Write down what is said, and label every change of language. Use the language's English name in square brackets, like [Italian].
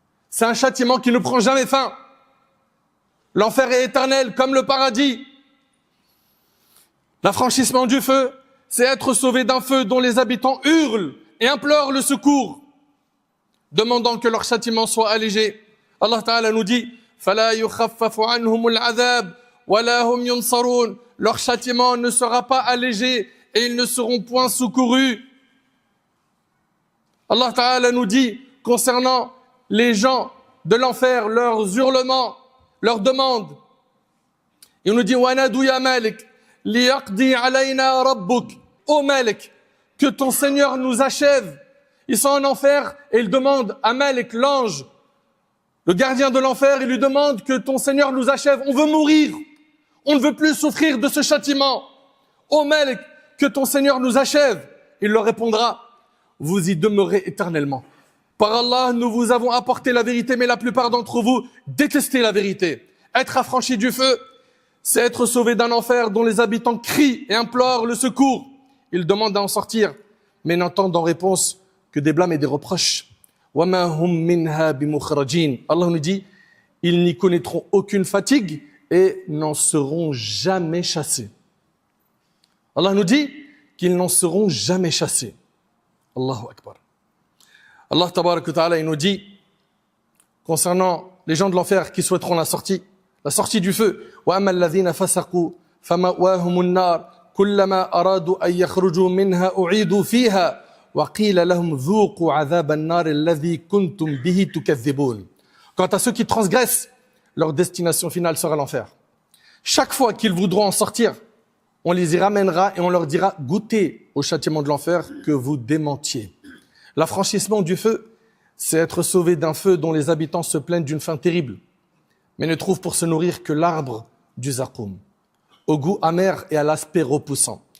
[French] C'est un châtiment qui ne prend jamais fin. L'enfer est éternel comme le paradis. L'affranchissement du feu, c'est être sauvé d'un feu dont les habitants hurlent et implorent le secours, demandant que leur châtiment soit allégé. Allah Ta'ala nous dit [Arabic] فَلَا يُخَفَّفُ عَنْهُمُ الْعَذَابُ وَلَا هُمْ يُنصَرُونَ. [French] Leur châtiment ne sera pas allégé et ils ne seront point secourus. Allah Ta'ala nous dit concernant les gens de l'enfer, leurs hurlements, leurs demandes. Il nous dit [Arabic] وَنَادُوا يَا مَالِكْ لِيَقْضِي عَلَيْنَا رَبُّكَ. [French] Ô Malik, que ton Seigneur nous achève. Ils sont en enfer et ils demandent à Malik, l'ange, le gardien de l'enfer, il lui demande que ton Seigneur nous achève. On veut mourir. On ne veut plus souffrir de ce châtiment. Ô Malik, que ton Seigneur nous achève. Il leur répondra, vous y demeurez éternellement. Par Allah, nous vous avons apporté la vérité, mais la plupart d'entre vous détestez la vérité. Être affranchi du feu, c'est être sauvé d'un enfer dont les habitants crient et implorent le secours. Ils demandent à en sortir, mais n'entendent en réponse que des blâmes et des reproches. [Arabic] وَمَا هُمْ مِنْهَا بِمُخْرَجِينَ. [French] Allah nous dit, ils n'y connaîtront aucune fatigue et n'en seront jamais chassés. Allah nous dit qu'ils n'en seront jamais chassés. [Arabic] Allahu Akbar. [French] Allah Tabarak wa Ta'ala, il nous dit, concernant les gens de l'enfer qui souhaiteront la sortie du feu, [Arabic] وَأَمَّا الَّذِينَ فَسَقُوا فَمَأْوَاهُمُ النَّارُ كُلَّمَا أَرَادُوا أَن يَخْرُجُوا مِنْهَا أُعِيدُوا فِيهَا وَقِيلَ لَهُمْ ذُوقُوا عَذَابَ النَّارِ الَّذِي كُنْتُمْ بِهِ تُكَذِّبُونَ. [French] Quant à ceux qui transgressent, leur destination finale sera l'enfer. Chaque fois qu'ils voudront en sortir, on les y ramènera et on leur dira « Goûtez au châtiment de l'enfer que vous démentiez ». L'affranchissement du feu, c'est être sauvé d'un feu dont les habitants se plaignent d'une faim terrible, mais ne trouvent pour se nourrir que l'arbre du zaqoum, au goût amer et à l'aspect repoussant.